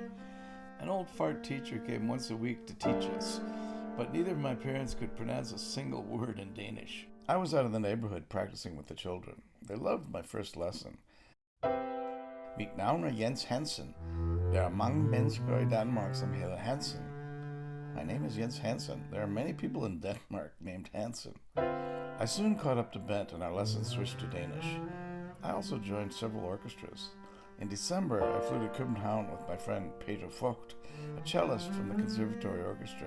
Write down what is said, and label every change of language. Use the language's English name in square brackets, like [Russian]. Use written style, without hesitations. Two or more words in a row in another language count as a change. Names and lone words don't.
[English] An old fart teacher came once a week to teach us, but neither of my parents could pronounce a single word in Danish. I was out in the neighborhood practicing with the children. They loved my first lesson. [Danish] Mit navn er Jens Hansen. Der er mange mennesker i Danmark som hedder Hansen. [English] My name is Jens Hansen. There are many people in Denmark named Hansen. I soon caught up to Bent and our lessons switched to Danish. I also joined several orchestras. In December, I flew to Copenhagen with my friend Peter Vogt, a cellist from the Conservatory Orchestra.